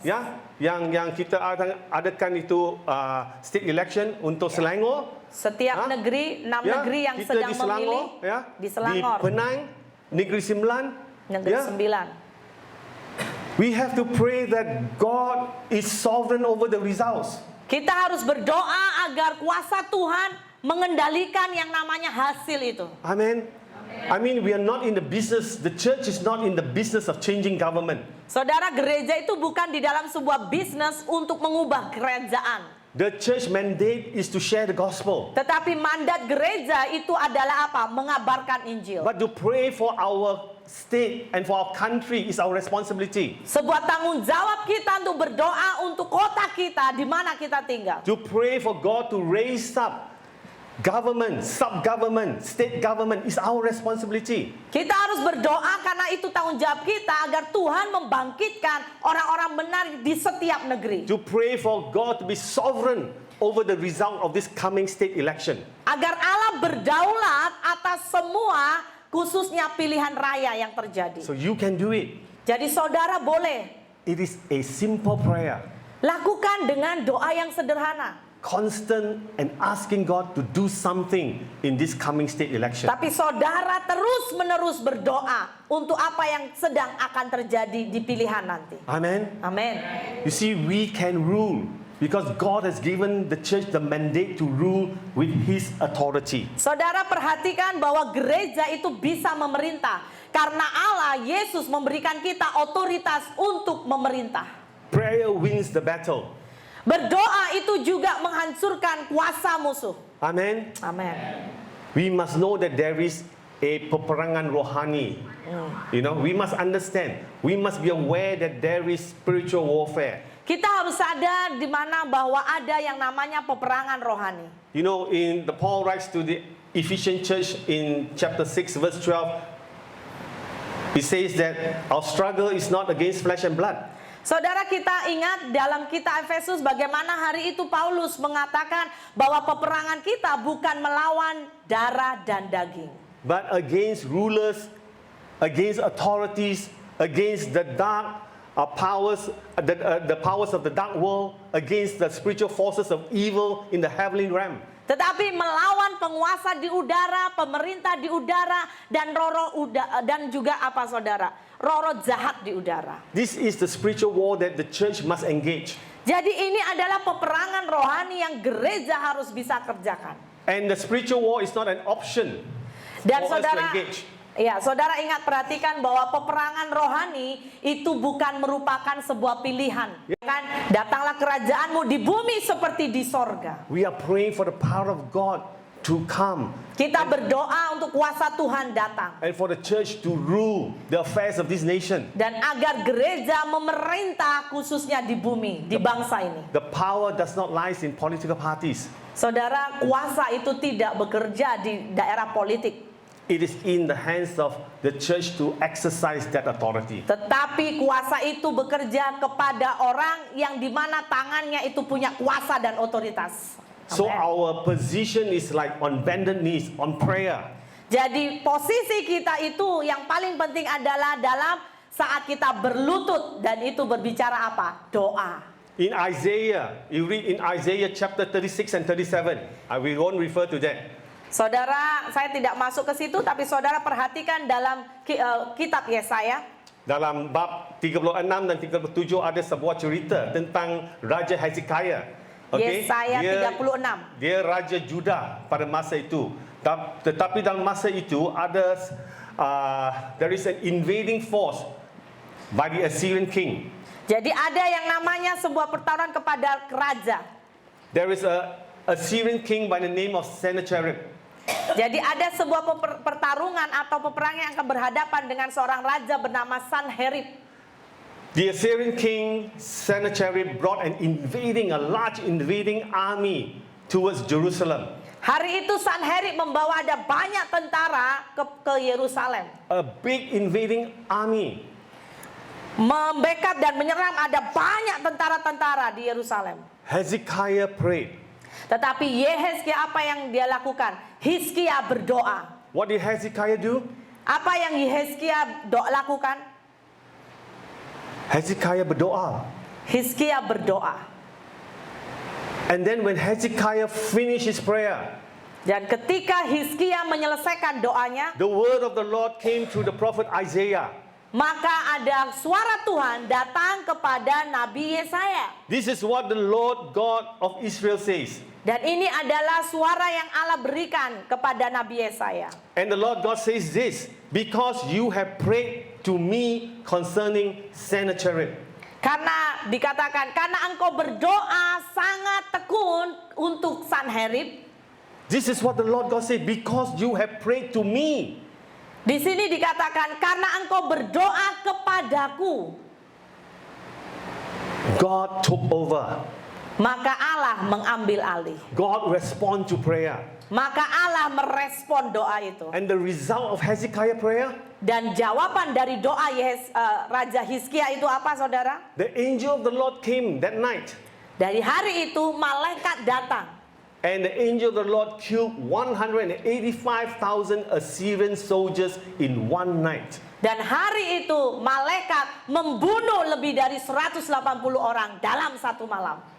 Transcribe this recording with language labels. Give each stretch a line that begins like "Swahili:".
Malay: ya, yang kita adakan itu state election untuk Selangor. Setiap negeri, 6 Ya, negeri yang kita sedang di Selangor, memilih ya, di Selangor, di Penang, Negeri Sembilan, negeri ya. 9.
English: We have to pray that God is sovereign over the results.
Indonesian: Kita harus berdoa agar kuasa Tuhan mengendalikan yang namanya hasil itu. Amen.
English: I mean, we are not in the business, the church is not in the business of changing government.
Indonesian: Saudara, gereja itu bukan di dalam sebuah bisnis untuk mengubah kerajaan.
English: The church mandate is to share the gospel.
Indonesian: Tetapi mandat gereja itu adalah apa? Mengabarkan Injil.
English: But to pray for our state and for our country is our responsibility.
Indonesian: Sebuah tanggung jawab kita untuk berdoa untuk kota kita di mana kita tinggal.
English: To pray for God to raise up government, sub-government, state government is our responsibility.
Indonesian: Kita harus berdoa karena itu tanggung jawab kita agar Tuhan membangkitkan orang-orang benar di setiap negeri.
English: To pray for God to be sovereign over the result of this coming state election.
Indonesian: Agar Allah berdaulat atas semua khususnya pilihan raya yang terjadi.
English: So you can do it.
Indonesian: Jadi saudara boleh
English: It is a simple prayer.
Indonesian: lakukan dengan doa yang sederhana.
English: constant and asking God to do something in this coming state election.
Indonesian: Tapi saudara terus-menerus berdoa untuk apa yang sedang akan terjadi di pilihan nanti. Amen. Amin.
English: You see, we can rule because God has given the church the mandate to rule with His authority.
Indonesian: Saudara perhatikan bahwa gereja itu bisa memerintah karena Allah Yesus memberikan kita otoritas untuk memerintah.
English: Prayer wins the battle.
Indonesian: Berdoa itu juga menghancurkan kuasa musuh. Amen. Amin.
English: We must know that there is a
Indonesian: peperangan rohani.
English: You know, we must understand. We must be aware that there is spiritual warfare.
Indonesian: Kita harus sadar di mana bahwa ada yang namanya peperangan rohani.
English: You know, in the Paul writes to the Ephesian church in chapter 6 verse 12, he says that our struggle is not against flesh and blood.
Indonesian: Saudara, kita ingat dalam kitab Efesus bagaimana hari itu Paulus mengatakan bahwa peperangan kita bukan melawan darah dan daging,
English: But against rulers, against authorities, against the dark powers, the powers of the dark world, against the spiritual forces of evil in the heavenly realm.
Indonesian: tetapi melawan penguasa di udara, pemerintah di udara, dan dan juga apa saudara? Roh jahat di udara.
English: This is the spiritual war that the church must engage.
Indonesian: Jadi ini adalah peperangan rohani yang gereja harus bisa kerjakan.
English: And the spiritual war is not an option
Indonesian: Dan
English: for us to
Indonesian: saudara,
English: engage.
Indonesian: ya, saudara ingat perhatikan bahwa peperangan rohani itu bukan merupakan sebuah pilihan. Kan, datanglah kerajaanmu di bumi seperti di sorga.
English: We are praying for the power of God to come
Indonesian: Kita berdoa untuk kuasa Tuhan datang.
English: and for the church to rule the affairs of this nation.
Indonesian: Dan agar gereja memerintah khususnya di bumi, di bangsa ini.
English: The power does not lie in political parties.
Indonesian: Saudara, kuasa itu tidak bekerja di daerah politik.
English: It is in the hands of the church to exercise that authority.
Indonesian: Tetapi kuasa itu bekerja kepada orang yang dimana tangannya itu punya kuasa dan otoritas.
English: So Amen. our position is like on bended knees, on prayer.
Indonesian: Jadi posisi kita itu yang paling penting adalah dalam saat kita berlutut dan itu berbicara apa? Doa.
English: In Isaiah, you read in Isaiah chapter 36 and 37. We won't refer to that.
Indonesian: Saudara, saya tidak masuk ke situ, tapi saudara perhatikan dalam kitab Yesaya. Dalam bab 36 dan 37 ada sebuah cerita tentang Raja Hezekiah. Yesaya 36. Dia Raja Judah pada masa itu. Tetapi dalam masa itu ada
English: there is an invading force by the Assyrian king.
Indonesian: Jadi ada yang namanya sebuah pertarungan kepada raja.
English: There is a Assyrian king by the name of Sennacherib.
Indonesian: Jadi ada sebuah pertarungan atau peperangan yang akan berhadapan dengan seorang raja bernama Sanherib.
English: The Assyrian king Sennacherib brought a large invading army towards Jerusalem.
Indonesian: Hari itu Sanherib membawa ada banyak tentara ke Yerusalem.
English: A big invading army.
Indonesian: Membackup dan menyerang ada banyak tentara-tentara di Yerusalem.
English: Hezekiah prayed.
Indonesian: Tetapi Yehezkiah apa yang dia lakukan? Hizkia berdoa.
English: What did Hezekiah do?
Indonesian: Apa yang Yehezkiah lakukan? Hezekiah berdoa. Hizkia berdoa.
English: And then when Hezekiah finished his prayer,
Indonesian: Dan ketika Hizkia menyelesaikan doanya,
English: the word of the Lord came through the prophet Isaiah.
Indonesian: maka ada suara Tuhan datang kepada Nabi Yesaya.
English: This is what the Lord God of Israel says.
Indonesian: Dan ini adalah suara yang Allah berikan kepada Nabi Yesaya.
English: And the Lord God says this, because you have prayed to me concerning Sennacherib.
Indonesian: Karena dikatakan, karena engkau berdoa sangat tekun untuk Sanherib.
English: This is what the Lord God said, because you have prayed to me.
Indonesian: Di sini dikatakan, karena engkau berdoa kepadaku.
English: God took over.
Indonesian: Maka Allah mengambil alih.
English: God respond to prayer.
Indonesian: Maka Allah merespon doa itu.
English: And the result of Hezekiah prayer,
Indonesian: Dan jawaban dari doa Raja Hizkia itu apa, saudara?
English: the angel of the Lord came that night.
Indonesian: Dari hari itu malaikat datang.
English: And the angel of the Lord killed 185,000 Assyrian soldiers in one night.
Indonesian: Dan hari itu malaikat membunuh lebih dari 180 orang dalam satu malam.